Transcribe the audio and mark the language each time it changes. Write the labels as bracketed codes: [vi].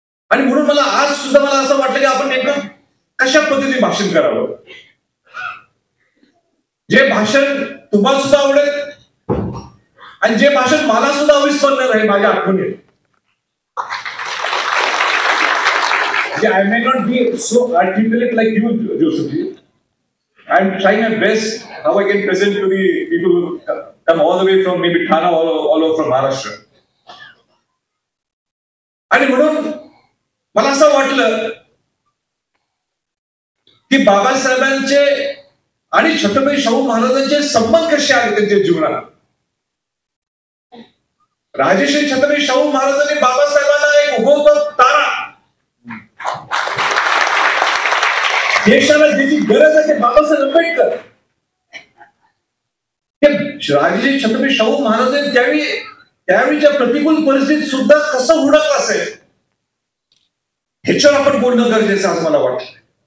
[mr] आणि म्हणून मला आज सुद्धा मला असं वाटलं की आपण नेमकं कशा पद्धतीने भाषण करावं. जे भाषण तुम्हाला सुद्धा आवडेल आणि जे भाषण मला सुद्धा अविस्मरणीय राहील माझ्या आठवणीत. [en] I may not be so articulate like you, Josephine. I'm trying my best how I can present to the people who come all the way from maybe Thana, all over from Maharashtra. [mr] आणि म्हणून मला असं वाटलं की बाबासाहेबांचे आणि छत्रपती शाहू महाराजांचे संबंध कसे आले त्यांच्या जीवनात. राजर्षी छत्रपती शाहू महाराजांनी बाबासाहेबांना एक उगवता तारा, देशाला ज्याची गरज आहे ते बाबासाहेब आंबेडकर, राजर्षी छत्रपती शाहू महाराजांनी त्यावेळीच्या प्रतिकूल परिस्थितीत सुद्धा कसं हुडकलं असेल ह्याच्यावर आपण बोलणं गरजेचं असं मला वाटलं.